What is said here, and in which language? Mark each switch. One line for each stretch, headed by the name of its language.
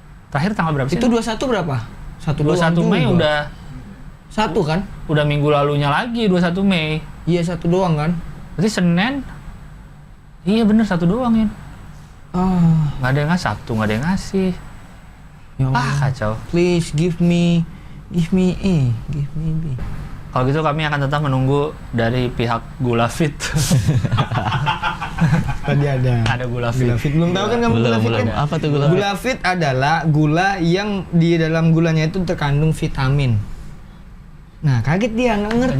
Indonesian: Terakhir tanggal berapa sih? Itu 21 berapa? 21 Mei udah satu kan? udah minggu lalunya lagi 21 Mei. Iya satu doang kan? Berarti Senin. Iya bener satu doang ya. Ah, Nggak ada yang ngasih Sabtu, nggak ada yang ngasih. ya Allah. Kacau.
English: Please give me A, give me B.
Indonesian: Kalau gitu kami akan tetap menunggu dari pihak Gula Fit. Tadi ada. Ada Gula Fit. Gula Fit. Belum tahu kan kamu Gula Fit kan? Apa tuh gula? Gula Fit adalah gula yang di dalam gulanya itu terkandung vitamin. Nah, kaget dia nggak ngerti.